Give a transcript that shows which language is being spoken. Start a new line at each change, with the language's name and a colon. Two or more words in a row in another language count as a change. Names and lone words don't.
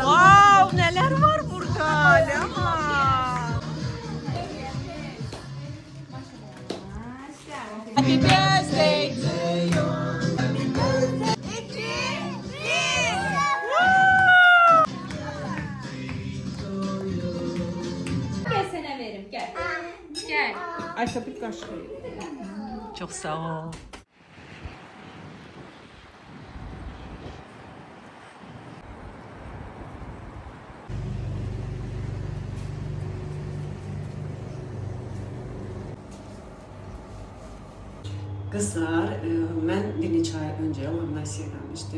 Turkish: Wow, neler var burada? Leman.
English: Happy birthday to you.
Azerbaijani: Gəl sənə verim, gəl. Gəl.
Turkish: Ayşe bir kaşık. Çok sağ ol.
Azerbaijani: Kızlar, mən bir neçə ay öncə laminasiya eləmişdim.